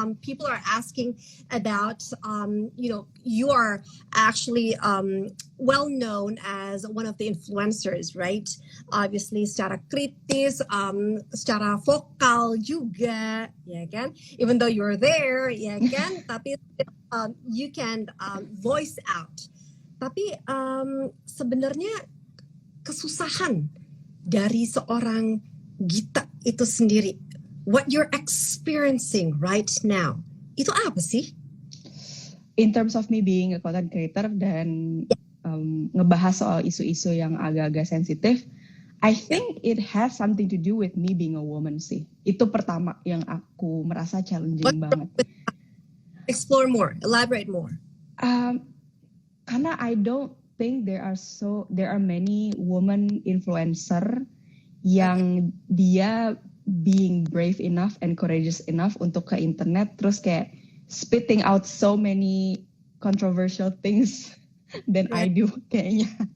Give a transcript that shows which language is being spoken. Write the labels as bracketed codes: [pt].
[en] People are asking about, you are actually well known as one of the influencers, right? [id] Obviously, secara kritis, secara vokal juga, ya kan? [en] Even though you're there, ya kan? Tapi you can voice out. [id] Tapi sebenarnya kesusahan dari seorang Gita itu sendiri, [en] what you're experiencing right now, [id] itu apa sih? [en] In terms of me being a content creator [id] dan ngebahas soal isu-isu yang agak-agak sensitif, [en] I think it has something to do with me being a woman sih. [id] Itu pertama yang aku merasa challenging banget. [en] Explore more, elaborate more. Karena I don't think there are many women influencer [id] yang dia [en] being brave enough and courageous enough [id] untuk ke internet terus kayak [en] spitting out so many controversial things than I do kayaknya.